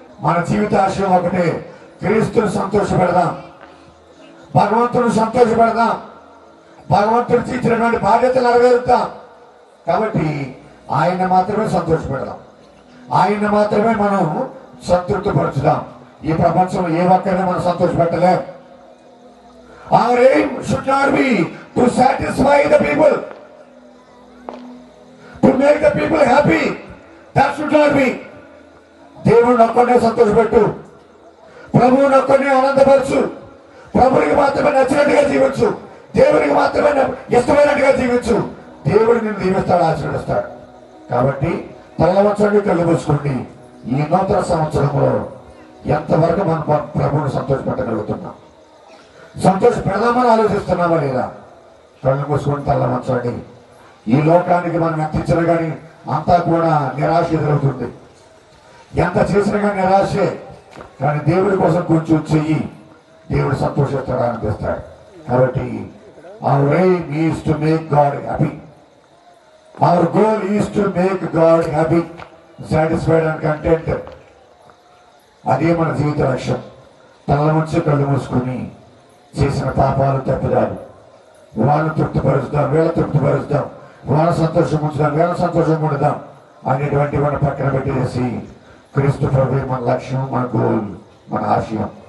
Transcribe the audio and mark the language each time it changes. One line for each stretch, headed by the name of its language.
Telugu: మన జీవిత ఆశయం ఒకటే, క్రీస్తుని సంతోషపెడదాం, భగవంతుని సంతోషపెడదాం, భగవంతుడు ఇచ్చినటువంటి బాధ్యతలు నెరవేరుద్దాం. కాబట్టి ఆయన మాత్రమే సంతోషపెడదాం, ఆయన మాత్రమే మనం సంతృప్తి పరచుదాం. ఈ ప్రపంచంలో ఏ ఒక్కరిని మనం సంతోషపెట్టలేం.
English: Our aim should not be to satisfy the people, to make the people happy. That should not be.
Telugu: దేవుని ఒక్కడే సంతోషపెట్టు, ప్రభువుని ఒక్కడే ఆనందపరచు, ప్రభునికి మాత్రమే నచ్చినట్టుగా జీవించు, దేవునికి మాత్రమే ఇష్టమైనట్టుగా జీవించు. దేవుడు నిన్ను దీవిస్తాడు, ఆశీర్వదిస్తాడు. కాబట్టి తల్లవచ్చండి, కళ్ళు మూసుకోండి. ఈ నూతన సంవత్సరంలో ఎంతవరకు మనం ప్రభువుని సంతోషపెట్టగలుగుతున్నాం, సంతోష పెడదామని ఆలోచిస్తున్నామా లేదా? కళ్ళు మూసుకొని తల్లవచ్చండి. ఈ లోకానికి మనం ఎంత ఇచ్చినా కానీ అంతా కూడా నిరాశ ఎదురవుతుంది. ఎంత చేసినా కానీ నిరాశే. కానీ దేవుడి కోసం కొంచెం చెయ్యి, దేవుడు సంతోషిస్తాడు, అనిపిస్తాడు.
English: కాబట్టి our aim is to make God happy. Our goal is to make God happy, satisfied and content.
Telugu: అదే మన జీవిత లక్ష్యం. తల నుంచి కళ్ళు మూసుకుని చేసిన పాపాలు తప్పిదాలు వాళ్ళని తృప్తిపరుస్తాం, వీళ్ళ తృప్తిపరుస్తాం, వాళ్ళ సంతోషం ఉంచుదాం, వీళ్ళ సంతోషం ఉండదాం అనేటువంటి మన పక్కన పెట్టేసి క్రీస్తు ప్రభు మన లక్ష్యం, మన గోల్, మన ఆశయం.